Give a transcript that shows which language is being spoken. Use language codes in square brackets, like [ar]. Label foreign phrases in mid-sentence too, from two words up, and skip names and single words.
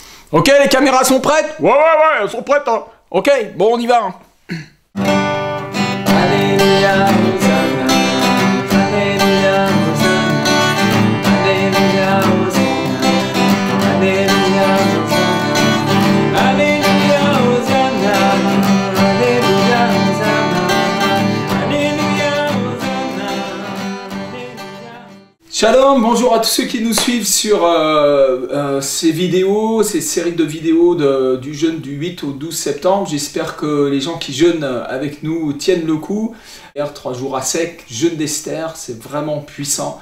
[fr] Ok, les caméras sont prêtes? Ouais, elles sont prêtes, hein. Ok, bon, on y va. Alléluia, Hosanna, Alléluia, Hosanna, Alléluia, Hosanna, Alléluia, Hosanna, Alléluia, Hosanna, Alléluia, Hosanna, Alléluia, Hosanna, Alléluia. Shalom, bonjour à tous ceux qui nous suivent sur ces vidéos, ces séries de vidéos du jeûne du 8 au 12 septembre. J'espère que les gens qui jeûnent avec nous tiennent le coup. Hier, 3 jours à sec, jeûne d'Esther, c'est vraiment puissant.